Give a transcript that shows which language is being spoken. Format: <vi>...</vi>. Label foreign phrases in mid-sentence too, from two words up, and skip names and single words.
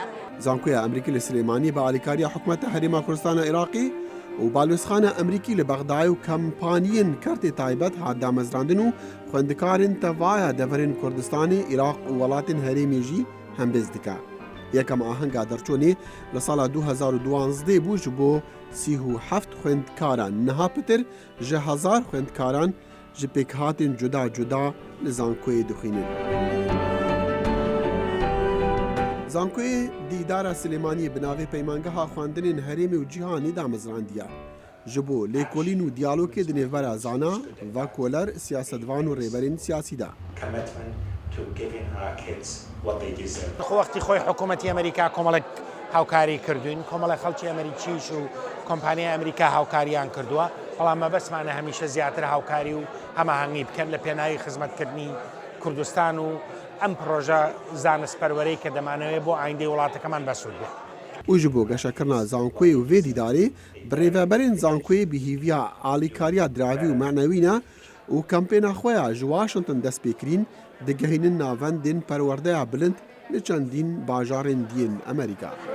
<ku>زانکۆیە ئەمریکی لە سلێمانی بە ئالیکاریە حکومەتە هەرێما کوردستانە عێراقی و بالوێزخانە ئەمریکی لە بەغدای و کەمپانیین کارتێ تایبەت هادامەزراندن و خوێندکارن تەڤایە دەڤەرێن کوردستانی عێراق و وڵاتین هەرێمێژی هەمبێز دکا. یەکەم ئاهەنگا دەرچۆنێ لە ساڵا 2012 بوو ji بۆ 37 خوێندکاران نەها پتر ji 1000 خوێندکاران ji pêkhatên cuda cuda li Zankoyê dixwînin. Zankoyê dîdara Silêmaniyê bi navê peymangeha xwendinên herêmê û cîhanê damezrandiye. Ji bo lêkolîn û diyalogê di nêvbera zana, vekoler, siyasetvan û rêberên siyasî de.</ku> <ckb>وەختی خۆی حکوومەتی ئەمریکا کۆمەڵک هاوکاری کردوین کۆمەڵە خەڵکی ئەمریکیش و کۆمپانیای ئەمریکا هاوکاریان کردووە بەڵام مەبەسمانە هەمیشە زیاتر هاوکاری و هەماهەنگی بکەن لە پێناوی خزمەتکردنی کوردستان و ئەم پرۆژە زانستپەروەرەی کە دەمانەوێت بۆ ئایندەی وڵاتەکەمان بەسوود بێت.</ckb> <ku>û ji bo geşekirina Zankoyê û vê dîdarê bi rêveberên Zankoyê bihîviya alîkariya diravî û menewî ne û kampêna xwe ya ji Washington dest pêkirîn digihînin navendên perwerdeya bilind li çendîn bajarên diyên Amerîka.</ku>